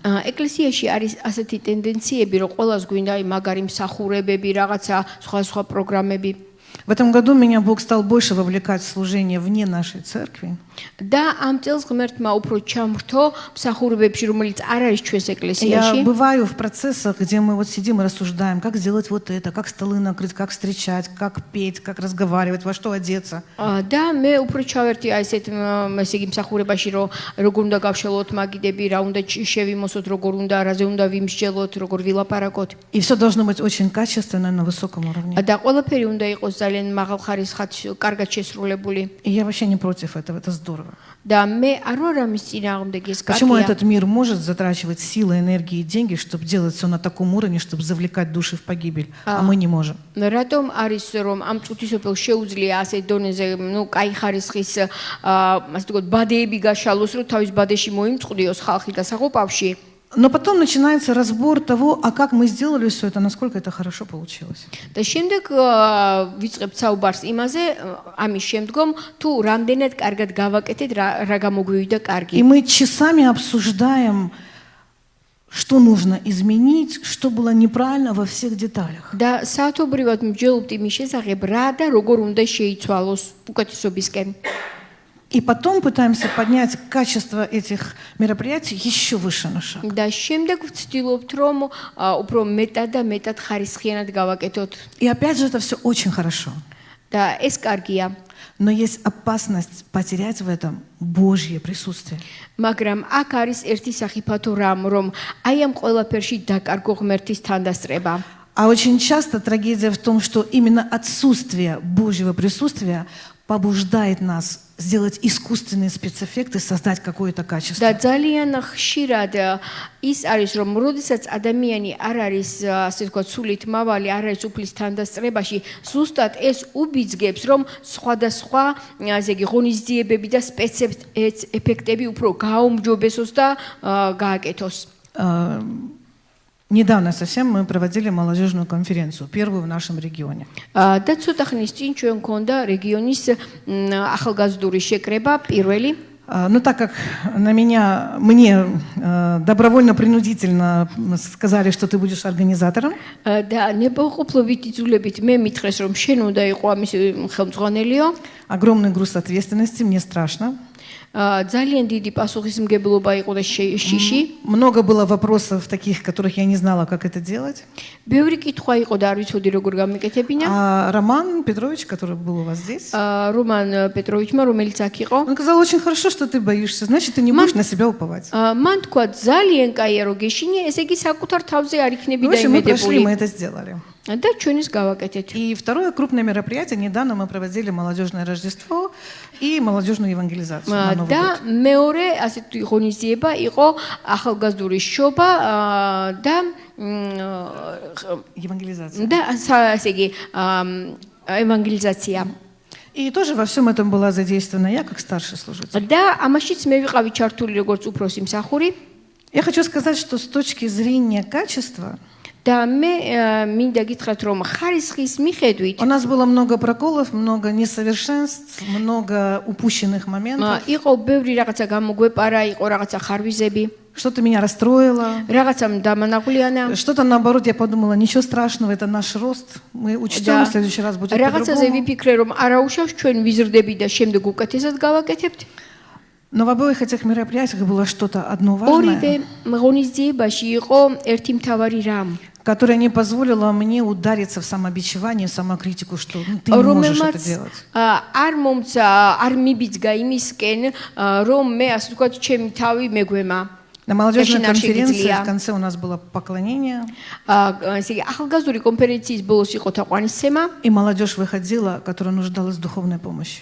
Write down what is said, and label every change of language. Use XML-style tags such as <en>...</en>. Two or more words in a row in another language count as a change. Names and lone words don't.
<ka>ეკლესიაში არის ასეთი ტენდენციები, რომ ყველას გვინდა მაგარი მსახურებები, რაღაცა სხვა პროგრამები.</ka> <ru>В этом году меня Бог стал больше вовлекать в служение вне нашей церкви.</ru> <ka>და ამ წელს ღმერთმა უფრო ჩამრთო მსახურებებში, რომელიც არ არის ჩვენს</ka> <ru>Я</ru> <ka>ეკლესიაში.</ka> <ru>бываю в процессах, где мы вот сидим и рассуждаем, как сделать вот это, как столы накрыть, как встречать, как петь, как разговаривать, во что одеться.</ru> <ka>და მე უფრო ჩავერთი აი ესეთ ესე იგი მსახურებაში, რომ როგორ უნდა გავშალოთ მაგიდები, რა უნდა შევიმოსოთ, როგორ უნდა, რაზე უნდა ვიმსჯელოთ, როგორ ვილაპარაკოთ.</ka> <ru>И все должно быть очень качественно на высоком уровне.</ru> <ka>და ყველაფერი უნდა იყოს ძალიან მაღალ ხარისხად, კარგად შესრულებული.</ka> <ru>И я вообще не против этого, это здорово.</ru> <ka>და მე არ ვარ ამის წინააღმდეგი, ეს</ka> <ru>Почему</ru> <ka>კარგია.</ka> <ru>этот мир может затрачивать силы, энергии и деньги, чтобы делать все на таком уровне, чтобы завлекать души в погибель, а мы не можем?</ru> <ka>რატომ არის რომ ამ წუთისოფელს შეუძლია ასე დონეზე, კაი ხარისხის ასე ვთქვათ, ბადეები გაშალოს, რომ თავის ბადეში მოიმწყდიოს ხალხი და საყოფავში.</ka> <ru>Но потом начинается разбор того, а как мы сделали все это, насколько это хорошо получилось.</ru> <ka>და შემდეგ ვიწყებთ საუბარს იმაზე, ამის შემდგომ თუ რამდენად კარგად გავაკეთეთ, რა გამოგვივიდა კარგი.</ka> <ru>И мы часами обсуждаем, что нужно изменить, что было неправильно во всех деталях.</ru> <ka>და საათობრივად მსჯელობთ იმის შესახებ, რა და როგორ უნდა შეიცვალოს უკეთესობისკენ.</ka> <ru>И потом пытаемся поднять качество этих мероприятий еще выше на шаг.</ru> <ka>და შემდეგ ვცდილობთ, რომ უფრო მეტად და მეტად ხარისხიანად გავაკეთოთ.</ka> <ru>И опять же это все очень хорошо.</ru> <ka>და ეს კარგია.</ka> <ru>Но есть опасность потерять в этом Божье присутствие.</ru> <ka>მაგრამ აქ არის ერთი სახიფათო რამ, რომ აი ამ ყველაფერში დაკარგო ღმერთის თანდასწრება.</ka> <ru>А очень часто трагедия в том, что именно отсутствие Божьего присутствия побуждает нас сделать искусственные спецэффекты, создать какое-то качество.</ru> <ka>და ძალიან ხშირად ის არის, რომ როდესაც ადამიანი არ არის, ასე ვთქვათ, სულით მავალი, არ არის უფლის თანდასწრებაში, ზუსტად ეს უბიძგებს, რომ სხვადასხვა, ასე იგი, ღონისძიებები და სპეცეფექტები უფრო გაუმჯობესოს და გააკეთოს.</ka> <ru>Недавно совсем мы проводили молодежную конференцию, первую в нашем регионе.</ru> <ka>და цота ხნის წინ ჩვენ გქონდა რეგიონის ახალგაზრდური შეკრება პირველი.</ka> <ru>Но так как мне добровольно-принудительно сказали, что ты будешь организатором,</ru> <ka>და ნებაყოფლობით იძულებით მე მითხრეს, რომ შენ უნდა იყო ამის ხელმძღვანელიო.</ka> <ru>огромный груз ответственности, мне страшно.</ru> <ka>ძალიან დიდი პასუხისმგებლობა იყო და შიში.</ka> <ru>Много было вопросов таких, которых я не знала, как это делать.</ru> <ka>ბევრი კითხვა იყო და არ ვიცოდი როგორ გამეკეთებინა.</ka> <ru>А Роман Петрович, который был у вас здесь,</ru> <ka>რომან პეტროვიჩმა, რომელიც აქ იყო,</ka> <ru>он сказал, очень хорошо, что ты боишься, значит, ты не будешь на себя уповать.</ru> <ka>მან თქვა ძალიან კაია რომ გეშინი, ესე იგი საკუთარ თავზე არ იქნები</ka> <ru>В общем, мы прошли,</ru> <ka>დაიმედებული.</ka> <ru>мы это сделали.</ru> <ka>და ჩვენს გავაკეთეთ.</ka> <ru>И второе крупное мероприятие, недавно мы проводили молодежное Рождество и молодежную евангелизацию на Новый</ru> <ka>და</ka> <ru>год.</ru> <ka>მეორე ასეთი ღონისძიება იყო ახალგაზრდული შობა და</ka> <ru>Евангелизация.</ru> <ka>ესე იგი ევანგელიზაცია.</ka> <ru>И тоже во всем этом была задействована я, как старший служитель.</ru> <ka>და ამაშიც მე ვიყავი ჩართული როგორც უფროსი მსახური.</ka> <ru>Я хочу сказать, что с точки зрения качества</ru> <ka>და მე მინდა გითხრათ რომ ხარისხის მიხედვით</ka> <ru>у нас было много проколов, много несовершенств, много упущенных моментов.</ru> <ka>იყო ბევრი რაღაცა გამოგვეპარა, იყო რაღაცა ხარვიზები,</ka> <ru>Что-то меня расстроило.</ru> <ka>რაღაცა დამანაყვლიანა.</ka> <ru>Что-то наоборот, я подумала, ничего страшного, это наш рост. Мы учтем, в следующий раз будет</ru> <ka>რაღაცაზე</ka> <ru>по-другому.</ru> <ka>ვიფიქრე რომ არა უშავს ჩვენ ვიზრდები და შემდეგ უკეთესად გავაკეთებთ.</ka> <ru>Но в обоих этих мероприятиях было что-то одно важное,</ru> <ka>ორივე ღონისძიებაში იყო ერთი მთავარი რამ,</ka> <ru>которое не позволило мне удариться в самобичевание, в самокритику, что ты не можешь это</ru> <ka>რომელმაც</ka> <ru>делать.</ru> <ka>არ მომცა, არ მიბიძგა იმისკენ, რომ მე ასე ვთქვათ, ჩემი თავი მეგვემა.</ka> <ru>На молодежной Очень конференции ощутительно. в конце у нас было поклонение,</ru> <ka>ესე იგი ახალგაზრდული კონფერენციის ბოლოს იყო თაყვანისცემა</ka> <ru>и молодежь выходила, которая нуждалась в духовной помощи.</ru>